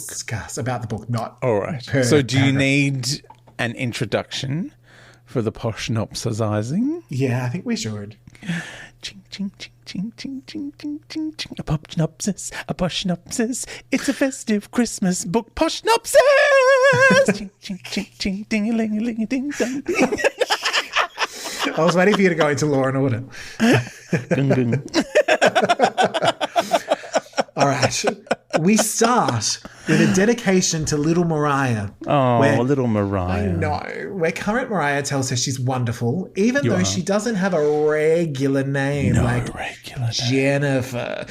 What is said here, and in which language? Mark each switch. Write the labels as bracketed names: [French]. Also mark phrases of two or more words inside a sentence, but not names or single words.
[English] Discuss about the book, not all right. So do you need an introduction for the poshnopsizing? Yeah, I think we should. Ching, ching, ching, ching, ching, ching, ching, ching, ching. A poshnopsis, a poshnopsis. It's a festive Christmas book. Poshnopsis! Ching, ching, ching, ching, ding-a-ling-a-ling, ding-dong, ding. I was waiting for you to go into Law and Order. Gung, gung. All right. We start with a dedication to little Mariah. Oh, little Mariah. I know. Where current Mariah tells her she's wonderful, even though she doesn't have a regular name Jennifer.